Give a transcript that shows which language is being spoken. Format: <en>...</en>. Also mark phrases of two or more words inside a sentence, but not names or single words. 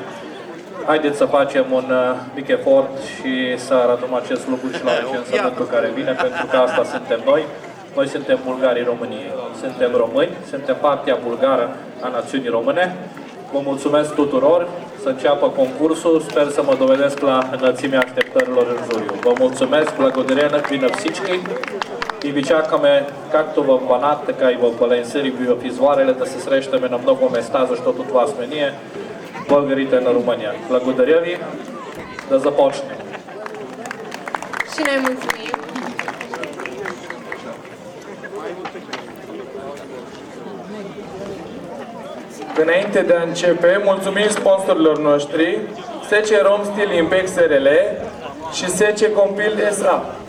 <ro>Haideți să facem un mic efort și să arătăm acest lucru și la recensământul care vine, pentru că asta suntem noi. Noi suntem bulgarii României. Suntem români, suntem partea bulgară a națiunii române. Vă mulțumesc tuturor, să înceapă concursul, sper să mă dovedesc la înălțimea așteptărilor în juriu. Vă mulțumesc,</ro> <bg>благодаря на всички и ви чакаме както в Банат, така и в Бălăini Sârbi, в извоарele да се срещаме на много места, защото това сме ние, българите на Румъния. Благодаря ви, да започнем.</bg> <ro>Și noi mulțumim. Înainte de a începe, mulțumim sponsorilor noștri, SC Rom Steel Impex SRL și SC Compil SA.</ro>